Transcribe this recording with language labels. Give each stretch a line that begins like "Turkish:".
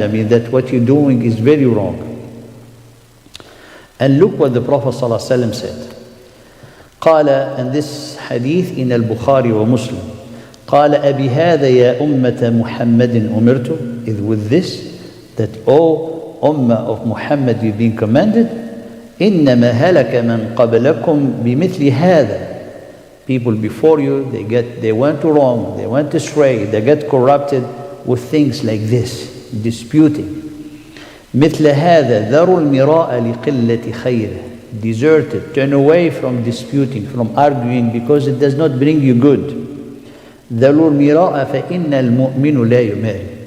English: That what you're doing is very wrong. And look what the Prophet ﷺ said. قال, and this hadith in al-Bukhari wa Muslim,
Arabic: قال أبهذا يا أمة محمد أمرت,
English: is with this, that O Ummah of Muhammad, you've been commanded.
Arabic: إنما هلك من قبلكم بمثل هذا.
English: People before you, they went wrong, they went astray, they get corrupted with things like this, disputing.
Arabic: مثل هذا ذروا المراء لقلة خيره.
English: Desert it, turn away from disputing, from arguing, because it does not bring you good.
Arabic: ذروا المراء فإن المؤمن لا يماري.